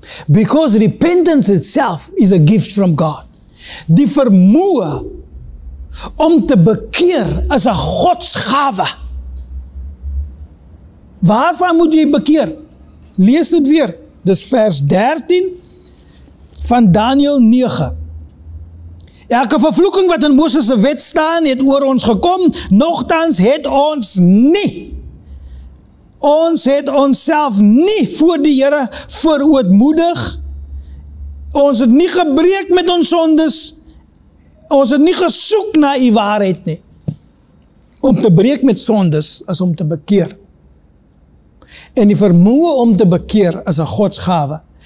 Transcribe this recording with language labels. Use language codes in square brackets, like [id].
[en] Because repentance itself is a gift from God. [af] Die vermoë om te bekeer is 'n godsgawe. Waarvan moet jy bekeer? Lees dit weer. Dis vers 13 van Daniel 9. Elke vervloeking wat in Moses se wet staan, het oor ons gekom, nogtans het ons nie. Ons het onsself nie voor die Here verootmoedig. Ons het nie gebreek met ons sondes. Ons het nie gesoek na U waarheid nie. Om te breek met sondes is om te bekeer. En die vermoë om te bekeer is 'n godsgawe.